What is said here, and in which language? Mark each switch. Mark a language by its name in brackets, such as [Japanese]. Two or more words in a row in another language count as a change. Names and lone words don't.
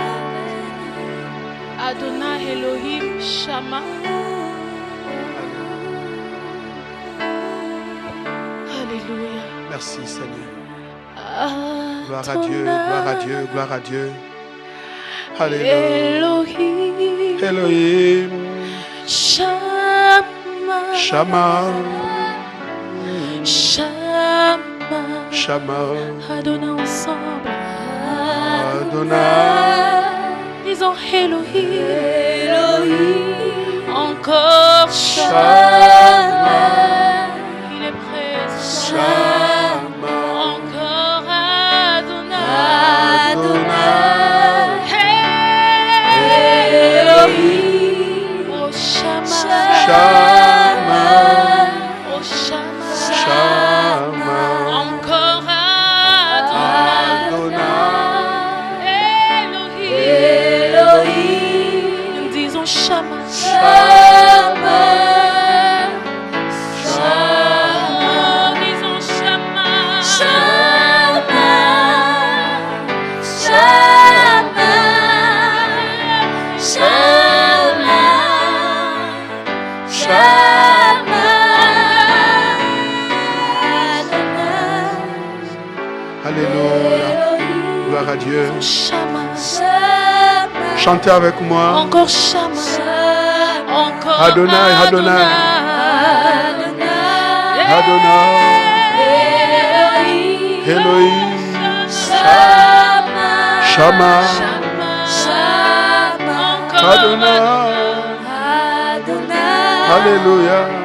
[Hebrew] Adonai Elohim Shama. [French] Alléluia. Merci Seigneur. Adonai. Gloire à Dieu, gloire à Dieu, gloire à Dieu. Alléluia. Elohim. Elohim. Shama. Shama. Shama. Shama. Adonai ensemble. Adonai. Disons Elohim. Elohim. Encore Shama. Il est présent. Shama. Encore Adonai. Adonai. Elohim. Oh Shama. Shama. Oh Shama. Shama. Encore Adonai. Elohim. Nous disons Shama. Shama. Shama. Disons Shama. Shama. Shama. Shama. Shama. Alléluia. Gloire à Dieu. Shama. Chantez avec moi. Encore Shama. Encore Adonai, Adonai. Adonai. Elohim. Shama. Encore Adonai. Alléluia.